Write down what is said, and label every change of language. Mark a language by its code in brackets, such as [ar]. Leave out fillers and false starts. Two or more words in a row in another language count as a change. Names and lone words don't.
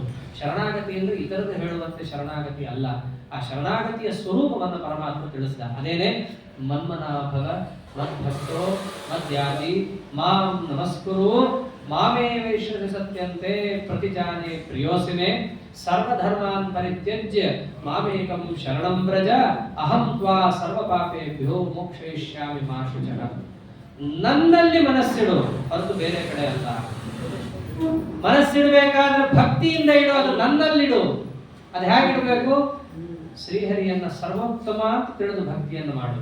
[kn] ಶರಣಾಗತಿ ಅಂದ್ರೆ ಇತರರು ಹೇಳುವಂತೆ ಶರಣಾಗತಿ ಅಲ್ಲ. ಆ ಶರಣಾಗತಿಯ ಸ್ವರೂಪವನ್ನು ಪರಮಾತ್ಮ ತಿಳಿಸಿದ. [sa] ಅದೇನೆ ಮನ್ಮನಾಭವ ಮದ್ಭಕ್ತೋ ಮದ್ಯಾದಿ ಮಾಂ ನಮಸ್ಕುರು ಮಾಮೇ ವೈಶ್ಯ ಸತ್ಯಂತೆ ಪ್ರತಿಜಾನೆ ಪ್ರಿಯೋಸಿಮೆ ಸರ್ವಧರ್ಮಾನ್ ಪರಿತ್ಯಜ್ಯ ಮಾಮೇಕಂ ಶರಣಂ ವ್ರಜ ಅಹಂ ತ್ವಾ ಸರ್ವ ಪಾಪೇಭ್ಯೋ ಮೋಕ್ಷಯಿಷ್ಯಾಮಿ ಮಾ ಶುಚಃ. [kn] ನನ್ನಲ್ಲಿ ಮನಸ್ಸಿಡು, ಹೊರತು ಬೇರೆ ಕಡೆ ಅಲ್ಲ. ಮನಸ್ಸಿಡಬೇಕಾದ್ರೆ ಭಕ್ತಿಯಿಂದ ಇಡು, ಅದು ನನ್ನಲ್ಲಿಡು. ಅದು ಹೇಗಿಡಬೇಕು? ಶ್ರೀಹರಿಯನ್ನ ಸರ್ವೋತ್ತಮ ಅಂತ ತಿಳಿದು ಭಕ್ತಿಯನ್ನು ಮಾಡು.